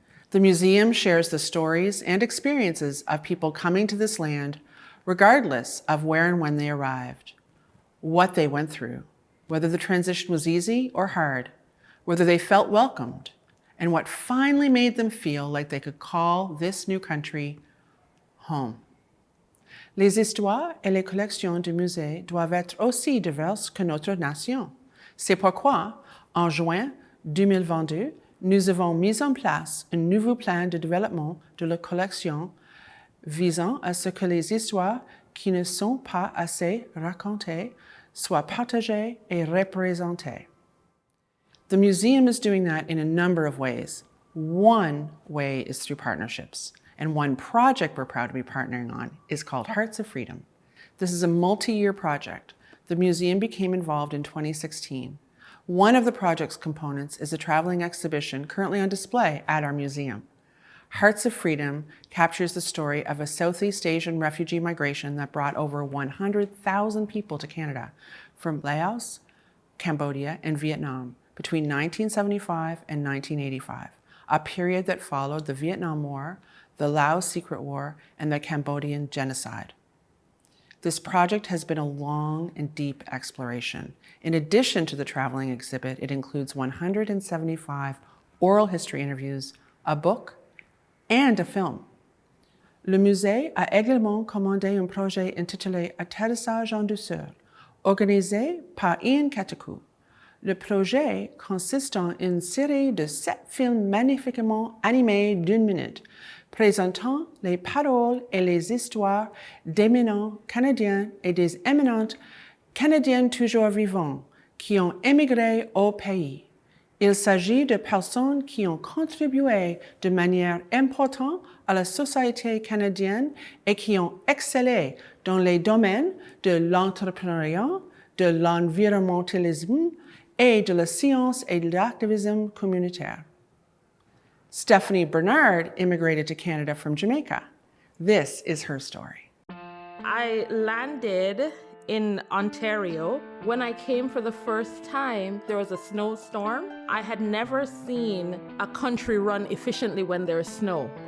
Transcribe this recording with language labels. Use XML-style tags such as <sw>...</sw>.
<en>The museum shares the stories and experiences of people coming to this land, regardless of where and when they arrived, what they went through, whether the transition was easy or hard, whether they felt welcomed, and what finally made them feel like they could call this new country home.</en> <fr>Les histoires et les collections du musée doivent être aussi diverses que notre nation. C'est pourquoi, en juin 2022, nous avons mis en place un nouveau plan de développement de la collection visant à ce que les histoires qui ne sont pas assez racontées soient partagées et représentées.</fr> <en>The museum is doing that in a number of ways. One way is through partnerships. And one project we're proud to be partnering on is called Hearts of Freedom. This is a multi-year project. The museum became involved in 2016. One of the project's components is a traveling exhibition currently on display at our museum. Hearts of Freedom captures the story of a Southeast Asian refugee migration that brought over 100,000 people to Canada from Laos, Cambodia, and Vietnam between 1975 and 1985, a period that followed the Vietnam War, the Laos Secret War, and the Cambodian genocide. This project has been a long and deep exploration. In addition to the traveling exhibit, it includes 175 oral history interviews, a book, and a film.</en> <fr>Le musée a également commandé un projet intitulé Atterrissage en douceur, organisé par Ian Katakou. Le projet consiste en une série de 7 films magnifiquement animés d'1 minute, présentant les paroles et les histoires d'éminents Canadiens et des éminentes Canadiennes toujours vivants qui ont émigré au pays. Il s'agit de personnes qui ont contribué de manière importante à la société canadienne et qui ont excellé dans les domaines de l'entrepreneuriat, de l'environnementalisme et de la science et de l'activisme communautaire.</fr> <en>Stephanie Bernard immigrated to Canada from Jamaica. This is her story. I landed in Ontario. When I came for the first time, there was a snowstorm. I had never seen a country run efficiently when there is snow.</en>